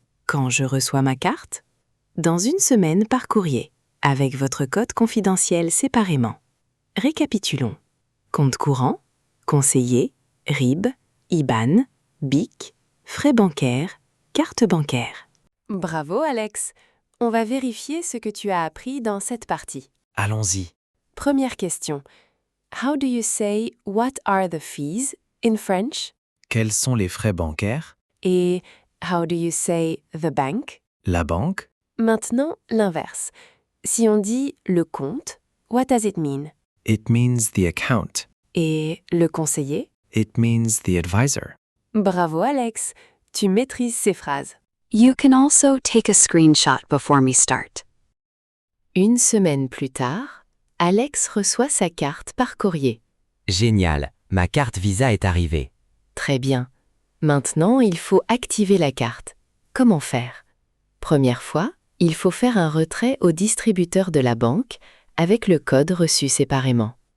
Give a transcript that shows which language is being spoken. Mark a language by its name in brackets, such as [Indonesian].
[French] Quand je reçois ma carte? Dans une semaine par courrier, avec votre code confidentiel séparément. Récapitulons. Compte courant, conseiller, RIB, IBAN, BIC, frais bancaires, carte bancaire. Bravo Alex. On va vérifier ce que tu as appris dans cette partie. Allons-y. Première question. [English] How do you say what are the fees in French? [French] Quels sont les frais bancaires? [English] Et how do you say the bank? [French] La banque? Maintenant, l'inverse. Si on dit le compte, [English] what does it mean? It means the account. [French] Et le conseiller? [English] It means the advisor. [French] Bravo Alex, tu maîtrises ces phrases. [English] You can also take a screenshot before we start. [French] Une semaine plus tard, Alex reçoit sa carte par courrier. Génial, ma carte Visa est arrivée. Très bien. Maintenant, il faut activer la carte. Comment faire? Première fois, il faut faire un retrait au distributeur de la banque avec le code reçu séparément.